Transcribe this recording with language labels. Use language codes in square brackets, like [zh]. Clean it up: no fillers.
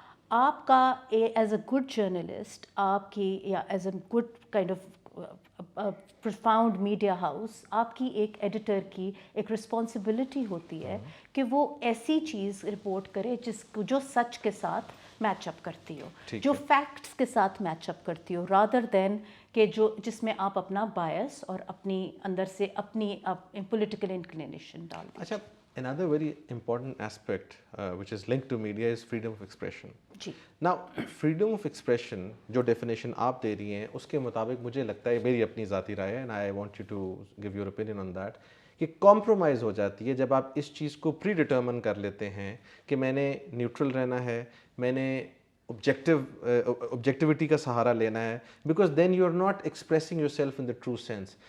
[ur] آپ کا [en] is a good journalist, [ur] آپ کی یا [en] is a good kind of profound media house, [ur] آپ کی ایک ایڈیٹر کی ایک رسپانسبلٹی ہوتی ہے کہ وہ ایسی چیز رپورٹ کرے جو سچ کے ساتھ میچ اپ کرتی ہو، جو فیکٹس کے ساتھ میچ اپ کرتی ہو، رادر دین کہ جس میں آپ اپنا بائس اور اپنی اندر سے اپنی پولیٹیکل انکلینیشن ڈال دیں. اچھا، [en] another very important aspect which is linked to media is freedom of expression. [ur] جی. [en] Now freedom of expression [ur] جو definition آپ دے رہی ہیں اس کے مطابق مجھے لگتا ہے، میری اپنی ذاتی رائے ہے، [en] and I want you to give your opinion on that، [ur] کہ کمپرومائز ہو جاتی ہے جب آپ اس چیز کو پری ڈٹرمن کر لیتے ہیں کہ میں نے نیوٹرل رہنا ہے، میں نے آبجیکٹیوٹی کا سہارا لینا ہے، [en] Because then you are not expressing yourself in the true sense.